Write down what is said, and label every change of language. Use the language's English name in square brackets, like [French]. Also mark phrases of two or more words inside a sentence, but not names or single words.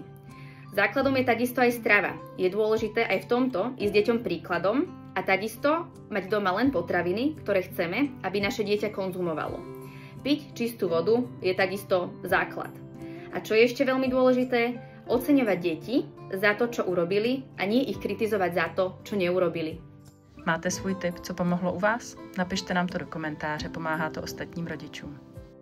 [Slovak] Základom je takisto aj strava. Je dôležité aj v tomto ísť deťom príkladom a takisto mať doma len potraviny, ktoré chceme, aby naše dieťa konzumovalo. Piť čistú vodu je takisto základ. A čo je ešte veľmi dôležité, oceňovať deti za to, čo urobili a nie ich kritizovať za to, čo neurobili. [Czech] Máte svůj tip, co pomohlo u vás? Napište nám to do komentáře, pomáhá to ostatním rodičům.